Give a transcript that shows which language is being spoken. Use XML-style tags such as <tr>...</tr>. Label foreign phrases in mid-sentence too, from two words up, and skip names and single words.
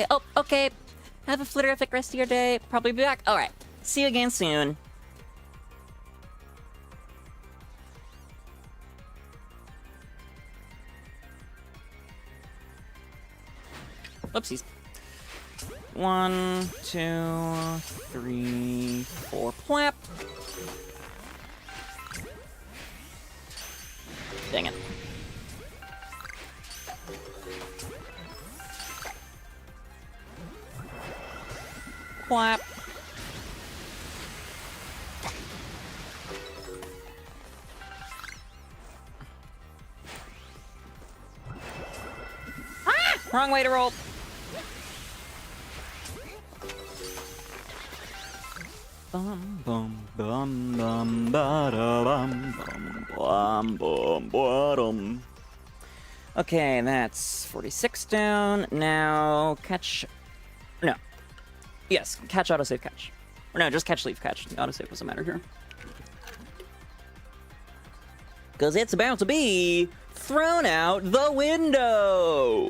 <en>Oh, okay. Have a flitterific rest of your day. Probably be back. Alright. See you again soon. Whoopsies. 1, 2, 3, 4. Plap. Dang it. Plap. Ah! Wrong way to roll. Bum bum bum bum ba da bum bum bum bum. Okay, that's 46 down. Now catch. No. Yes, catch, autosave, catch. Or no, just catch, leave, catch. The autosave doesn't matter here. Because it's about to be thrown out the window!</en>